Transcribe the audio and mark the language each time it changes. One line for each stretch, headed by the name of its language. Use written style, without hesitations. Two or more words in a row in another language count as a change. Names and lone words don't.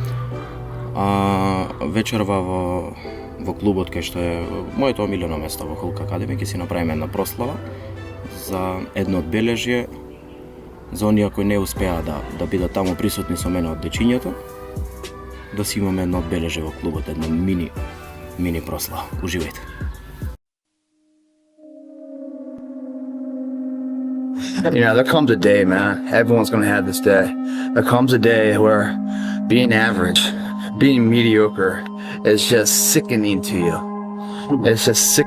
Macedonian: А вечерва во клубот кај што е моето омилено место во Hulk Academy, ке си направиме една прослава за едно одбележје за оние кои не успеа да бидат таму присутни со мене од дечињето, да си имаме едно одбележје во клубот, една мини прослава. Уживајте.
English: Yeah, there comes a day, man. Everyone's gonna have this day. There comes a day where being average, being mediocre is just sickening to you. It's just sickening.